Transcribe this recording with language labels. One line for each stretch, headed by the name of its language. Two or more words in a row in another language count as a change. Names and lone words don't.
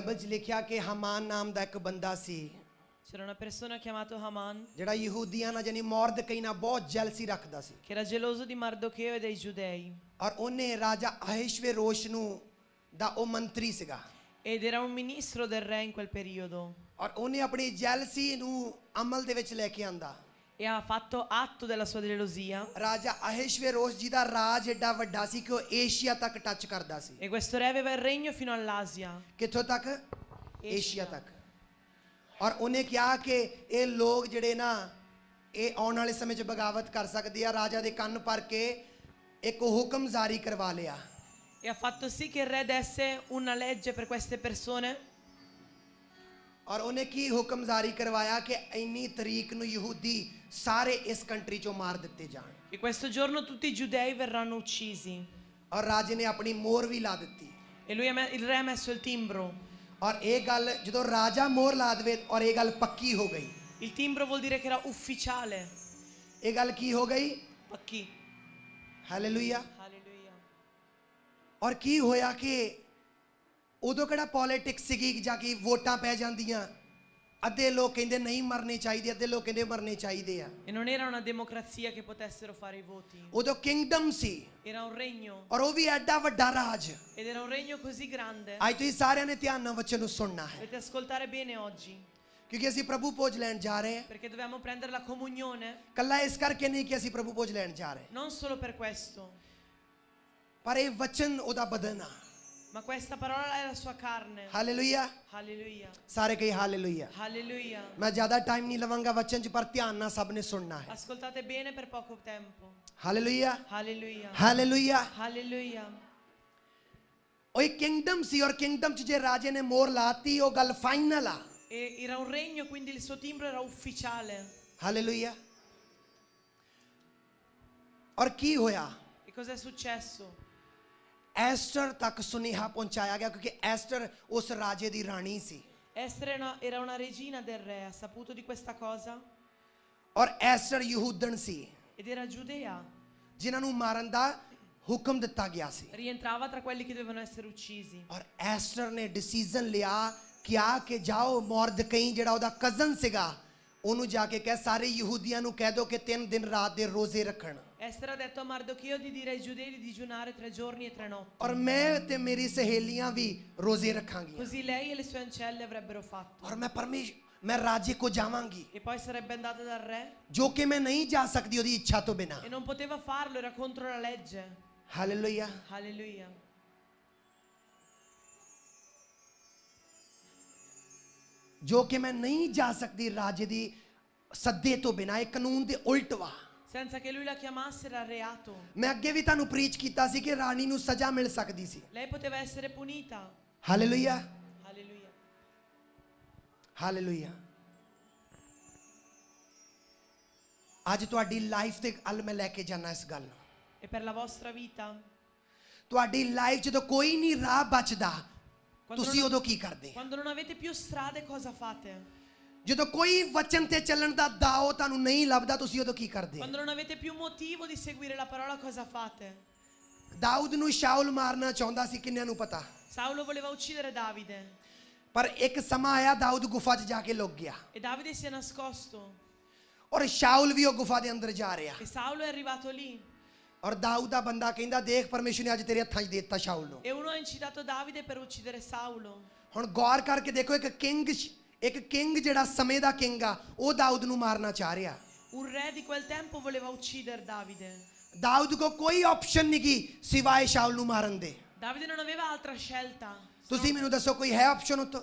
Punjabi: ਲਿਖਿਆ ਕਿ ਹਮਾਨ ਨਾਮ ਦਾ ਇੱਕ ਬੰਦਾ ਸੀ
Italian: C'era una persona chiamata Haman
Punjabi: ਜਿਹੜਾ ਯਹੂਦੀਆਂ ਨਾਲ ਯਾਨੀ ਮੌਰਦਕਈ ਨਾਲ ਬਹੁਤ ਜੈਲਸੀ ਰੱਖਦਾ ਸੀ
Italian: che era geloso di Mardocheo e dei giudei
Punjabi: ਔਰ ਉਹਨੇ ਰਾਜਾ ਅਹਸ਼ਵੇਰੋਸ਼ ਨੂੰ ਦਾ ਉਹ ਮੰਤਰੀ ਸੀਗਾ
Italian: ed era un ministro del re in quel periodo
Punjabi: ਔਰ ਉਹਨੇ ਆਪਣੀ ਜੈਲਸੀ ਨੂੰ ਅਮਲ ਦੇ ਵਿੱਚ ਲੈ ਕੇ ਆਂਦਾ
Italian: e ha fatto atto della sua gelosia
Punjabi: ਰਾਜਾ ਅਹਸ਼ਵੇਰੋਸ਼ ਜੀ ਦਾ ਰਾਜ ਏਡਾ ਵੱਡਾ ਸੀ ਕਿ ਉਹ ਏਸ਼ੀਆ ਤੱਕ ਟੱਚ ਕਰਦਾ ਸੀ
Italian: e questo re aveva il regno fino all'Asia
Punjabi: ਕਿੱਥੋਂ ਤੱਕ ਏਸ਼ੀਆ ਤੱਕ ਔਰ ਉਹਨੇ ਕਿਹਾ ਕਿ ਇਹ ਲੋਕ ਜਿਹੜੇ ਨਾ ਇਹ ਆਉਣ ਵਾਲੇ ਸਮੇਂ 'ਚ ਬਗਾਵਤ ਕਰ ਸਕਦੇ ਆ ਰਾਜਾ ਦੇ ਕੰਨ ਭਰ ਕੇ ਇੱਕ ਹੁਕਮ ਜਾਰੀ ਕਰਵਾ ਲਿਆ
Italian: e ha fatto sì che il re desse una legge per queste persone
Punjabi: ਔਰ ਉਹਨੇ ਕੀ ਹੁਕਮ ਜਾਰੀ ਕਰਵਾਇਆ ਕਿ ਇੰਨੀ ਤਰੀਕ ਨੂੰ ਯਹੂਦੀ ਸਾਰੇ ਇਸ ਕੰਟਰੀ 'ਚੋਂ ਮਾਰ ਦਿੱਤੇ ਜਾਣ
Italian: e questo giorno tutti i giudei verranno uccisi
Punjabi: ਔਰ ਰਾਜੇ ਨੇ ਆਪਣੀ ਮੋਹਰ ਵੀ ਲਾ ਦਿੱਤੀ
Italian: e il re ha messo il timbro
Punjabi: ਔਰ ਇਹ ਗੱਲ ਜਦੋਂ ਰਾਜਾ ਮੋਹਰ ਲਾ ਦੇਵੇ ਔਰ ਇਹ ਗੱਲ ਪੱਕੀ ਹੋ ਗਈ
Italian: il timbro vuol dire che era ufficiale
Punjabi: ਇਹ ਗੱਲ ਕੀ ਹੋ ਗਈ
Italian: pacchi
Punjabi: ਹਾਲੇਲੂਇਆ
Italian: alleluia
Punjabi: ਔਰ ਕੀ ਹੋਇਆ ਕਿ ਉਦੋਂ ਕਿਹੜਾ ਪੋਲਿਟਿਕਸ ਸੀਗੀ ਜਾ ਕੇ ਵੋਟਾਂ ਪੈ ਜਾਂਦੀਆਂ ਅੱਧੇ ਲੋਕ ਕਹਿੰਦੇ ਨਹੀਂ ਮਰਨੇ ਚਾਹੀਦੇ ਅੱਧੇ ਲੋਕ ਕਹਿੰਦੇ ਮਰਨੇ ਚਾਹੀਦੇ ਆ
Italian: e non era una democrazia che potessero fare i voti
Punjabi: ਉਦੋਂ ਕਿੰਗਡਮ ਸੀ
Italian: era un regno
Punjabi: ਔਰ ਉਹ ਵੀ ਐਡਾ ਵੱਡਾ ਰਾਜ
Italian: ed era un regno così grande
Punjabi: ਅੱਜ ਤੁਸੀਂ ਸਾਰਿਆਂ ਨੇ ਧਿਆਨ ਨਾਲ ਵਚਨ ਨੂੰ ਸੁਣਨਾ ਹੈ
Italian: dovete ascoltare bene oggi
Punjabi: ਕਿਉਂਕਿ ਅਸੀਂ ਪ੍ਰਭੂ ਭੋਜ ਲੈਣ ਜਾ ਰਹੇ ਹਾਂ
Italian: perché dobbiamo prendere la comunione
Punjabi: ਕੱਲਾ ਇਸ ਕਰਕੇ ਨਹੀਂ ਕਿ ਅਸੀਂ ਪ੍ਰਭੂ ਭੋਜ ਲੈਣ ਜਾ ਰਹੇ
Italian: non solo per questo
Punjabi: ਪਰ ਇਹ ਵਚਨ ਉਹਦਾ ਬਦਨ ਆ
Italian: ma questa parola è la sua carne
Punjabi: ਹਾਲੇਲੂਇਆ
Italian: alleluia
Punjabi: ਸਾਰੇ ਕਹੀ ਹਾਲੇਲੂਇਆ
Italian: alleluia
Punjabi: ਮੈਂ ਜ਼ਿਆਦਾ ਟਾਈਮ ਨਹੀਂ ਲਵਾਂਗਾ ਵਚਨ 'ਚ ਪਰ ਧਿਆਨ ਨਾਲ ਸਭ ਨੇ ਸੁਣਨਾ ਹੈ
Italian: ascoltate bene per poco tempo
Punjabi: ਹਾਲੇਲੂਇਆ
Italian: alleluia
Punjabi: ਹਾਲੇਲੂਇਆ
Italian: alleluia
Punjabi: ਉਹ ਇੱਕ ਕਿੰਗਡਮ ਸੀ ਔਰ ਕਿੰਗਡਮ 'ਚ ਜੇ ਰਾਜੇ ਨੇ ਮੋਹਰ ਲਾਤੀ ਉਹ ਗੱਲ ਫਾਈਨਲ ਆ
Italian: e era un regno quindi il suo timbro era ufficiale
Punjabi: ਹਾਲੇਲੂਇਆ ਔਰ ਕੀ ਹੋਇਆ
Italian: e cosa è successo
Punjabi: ਐਸਟਰ ਤੱਕ ਸੁਨੇਹਾ ਪਹੁੰਚਾਇਆ ਗਿਆ ਕਿਉਂਕਿ ਐਸਟਰ ਉਸ ਰਾਜੇ ਦੀ ਰਾਣੀ ਸੀ
Italian: Esther era una regina del re ha saputo di questa cosa
Punjabi: ਔਰ ਐਸਟਰ ਯਹੂਦਨ ਸੀ
Italian: ed era giudea
Punjabi: ਜਿਨ੍ਹਾਂ ਨੂੰ ਮਾਰਨ ਦਾ ਹੁਕਮ ਦਿੱਤਾ ਗਿਆ ਸੀ
Italian: rientrava tra quelli che dovevano essere uccisi
Punjabi: ਔਰ ਐਸਟਰ ਨੇ ਡਿਸੀਜਨ ਲਿਆ ਕਿਹਾ ਕਿ ਜਾਓ ਮੌਰਦਕਈ ਜਿਹੜਾ ਉਹਦਾ ਕਜ਼ਨ ਸੀਗਾ ਉਹਨੂੰ ਜਾ ਕੇ ਕਹਿ ਸਾਰੇ ਯਹੂਦੀਆਂ ਨੂੰ ਕਹਿ ਦੋ ਕਿ 3 ਦਿਨ ਰਾਤ ਦੇ ਰੋਜ਼ੇ ਰੱਖਣ
Italian: Esther ha detto a Mardocheo di dire ai giudei di digiunare 3 giorni e 3 notti
Punjabi: ਔਰ ਮੈਂ ਤੇ ਮੇਰੀ ਸਹੇਲੀਆਂ ਵੀ ਰੋਜ਼ੇ ਰੱਖਾਂਗੀਆਂ
Italian: così lei e le sue ancelle avrebbero fatto
Punjabi: ਔਰ ਮੈਂ ਰਾਜੇ ਕੋ ਜਾਵਾਂਗੀ
Italian: e poi sarebbe andata dal re
Punjabi: ਜੋ ਕਿ ਮੈਂ ਨਹੀਂ ਜਾ ਸਕਦੀ ਉਹਦੀ ਇੱਛਾ ਤੋਂ ਬਿਨਾ
Italian: e non poteva farlo era contro la legge
Punjabi: ਹਾਲੇਲੂਇਆ
Italian: alleluia
Punjabi: ਜੋ ਕਿ ਮੈਂ ਨਹੀਂ ਜਾ ਸਕਦੀ ਰਾਜੇ ਦੀ ਸੱਦੇ ਤੋਂ ਬਿਨਾ ਇਹ ਕਾਨੂੰਨ ਦੇ ਉਲਟ ਵਾ
Italian: senza che lui la chiamasse era reato
Punjabi: ਮੈਂ ਅੱਗੇ ਵੀ ਤੁਹਾਨੂੰ ਪ੍ਰੀਚ ਕੀਤਾ ਸੀ ਕਿ ਰਾਣੀ ਨੂੰ ਸਜ਼ਾ ਮਿਲ ਸਕਦੀ ਸੀ
Italian: lei poteva essere punita
Punjabi: ਹਾਲੇਲੂਇਆ
Italian: alleluia
Punjabi: ਹਾਲੇਲੂਇਆ ਅੱਜ ਤੁਹਾਡੀ ਲਾਈਫ ਦੇ ਵੱਲ ਮੈਂ ਲੈ ਕੇ ਜਾਣਾ ਇਸ ਗੱਲ ਨੂੰ
Italian: e per la vostra vita
Punjabi: ਤੁਹਾਡੀ ਲਾਈਫ ਜਦੋਂ ਕੋਈ ਨਹੀਂ ਰਾਹ ਬਚਦਾ ਤੁਸੀਂ ਉਦੋਂ ਕੀ ਕਰਦੇ
Italian: quando non avete più strade cosa fate
Punjabi: ਜਦੋਂ ਕੋਈ ਵਚਨ ਤੇ ਚੱਲਣ ਦਾ ਦਾਅ ਤੁਹਾਨੂੰ ਨਹੀਂ ਲੱਭਦਾ ਤੁਸੀਂ ਉਦੋਂ ਕੀ ਕਰਦੇ
Italian: quando non avete più motivo di seguire la parola cosa fate
Punjabi: ਦਾਊਦ ਨੂੰ ਸ਼ਾਉਲ ਮਾਰਨਾ ਚਾਹੁੰਦਾ ਸੀ ਕਿੰਨਿਆਂ ਨੂੰ ਪਤਾ
Italian: Saulo voleva uccidere Davide
Punjabi: ਪਰ ਇੱਕ ਸਮਾਂ ਆਇਆ ਦਾਊਦ ਗੁਫਾ 'ਚ ਜਾ ਕੇ ਲੁਕ ਗਿਆ
Italian: e Davide si è nascosto
Punjabi: ਔਰ ਸ਼ਾਉਲ ਵੀ ਉਹ ਗੁਫਾ ਦੇ ਅੰਦਰ ਜਾ ਰਿਹਾ
Italian: e Saulo è arrivato lì
Punjabi: ਔਰ ਦਾਊਦ ਦਾ ਬੰਦਾ ਕਹਿੰਦਾ ਦੇਖ ਪਰਮੇਸ਼ਰ ਨੇ ਅੱਜ ਤੇਰੇ ਹੱਥਾਂ 'ਚ ਦੇ ਦਿੱਤਾ ਸ਼ਾਉਲ ਨੂੰ
Italian: e uno ha incitato Davide per uccidere Saulo
Punjabi: ਹੁਣ ਗੌਰ ਕਰਕੇ ਦੇਖੋ ਇੱਕ ਕਿੰਗ ਜਿਹੜਾ ਸਮੇਂ ਦਾ ਕਿੰਗ ਆ ਉਹ ਦਾਊਦ ਨੂੰ ਮਾਰਨਾ ਚਾਹ ਰਿਹਾ
Italian: un re di quel tempo voleva uccidere Davide
Punjabi: ਦਾਊਦ ਕੋ ਕੋਈ ਆਪਸ਼ਨ ਨਹੀਂ ਕੀ ਸਿਵਾਏ ਸ਼ਾਉਲ ਨੂੰ ਮਾਰਨ ਦੇ
Italian: Davide non aveva altra scelta
Punjabi: ਤੁਸੀਂ ਮੈਨੂੰ ਦੱਸੋ ਕੋਈ ਹੈ ਆਪਸ਼ਨ ਉਤੋਂ